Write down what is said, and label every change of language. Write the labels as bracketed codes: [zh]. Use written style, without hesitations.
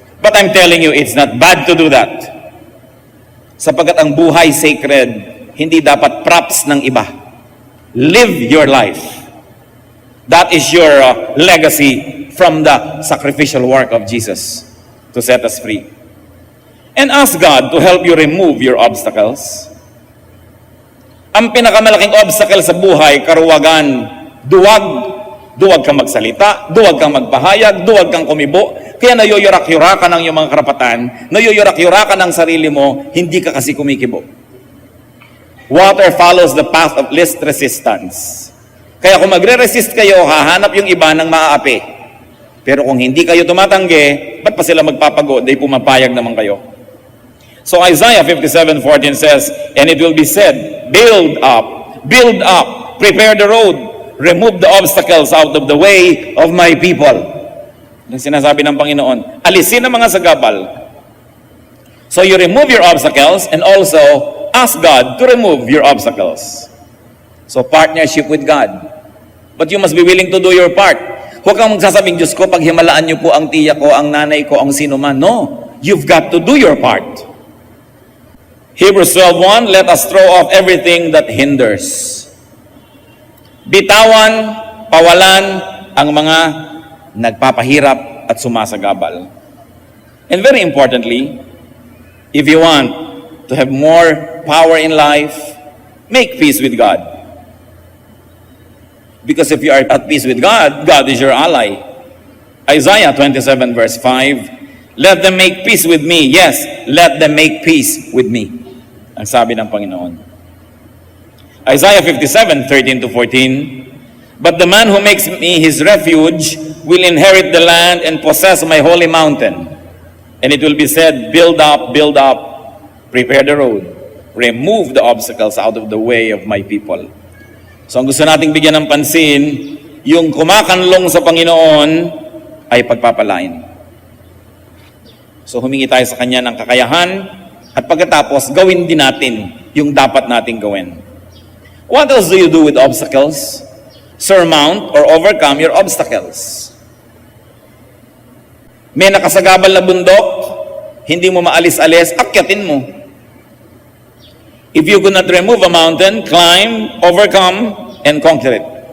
[en] But I'm telling you, it's not bad to do that. [tl] Sapagkat ang buhay sacred, hindi dapat props ng iba. [en] Live your life. That is your legacy from the sacrificial work of Jesus to set us free. And ask God to help you remove your obstacles. [tl] Ang pinakamalaking obstacle sa buhay, karuwagan, duwag, duwag kang magsalita, duwag kang magpahayag, duwag kang kumibo. Kaya nayoyorak-yorakan ang iyong mga karapatan, nayoyorak-yorakan ang sarili mo, hindi ka kasi kumikibo. [en] Water follows the path of least resistance. [tl] Kaya kung magre-resist kayo, hahanap yung iba ng maaapi. Pero kung hindi kayo tumatanggi, ba't pa sila magpapago? Dahil pumapayag naman kayo. [en] So Isaiah 57:14 says, "And it will be said, build up, prepare the road, remove the obstacles out of the way of my people." [tl] Yung sinasabi ng Panginoon, alisin ang mga sagabal. [en] So you remove your obstacles and also ask God to remove your obstacles. So partnership with God. But you must be willing to do your part. [tl] Huwag kang magsasabing, Diyos ko, paghimalaan niyo po ang tiya ko, ang nanay ko, ang sino man. [en] No, you've got to do your part. Hebrews 12:1, let us throw off everything that hinders. [tl] Bitawan, pawalan ang mga nagpapahirap at sumasagabal. [en] And very importantly, if you want to have more power in life, make peace with God. Because if you are at peace with God, God is your ally. Isaiah 27:5, let them make peace with me. Yes, let them make peace with me. [tl] Ang sabi ng Panginoon. [en] Isaiah 57:13-14, but the man who makes me his refuge will inherit the land and possess my holy mountain. And it will be said, build up, prepare the road, remove the obstacles out of the way of my people. [tl] So ang gusto nating bigyan ng pansin, yung kumakanlong sa Panginoon ay pagpapalain. So humingi tayo sa Kanya ng kakayahan at pagkatapos gawin din natin yung dapat nating gawin. [en] What else do you do with obstacles? Surmount or overcome your obstacles. [tl] May nakasagabal na bundok, hindi mo maalis-alis, akyatin mo. [en] If you could not remove a mountain, climb, overcome, and conquer it.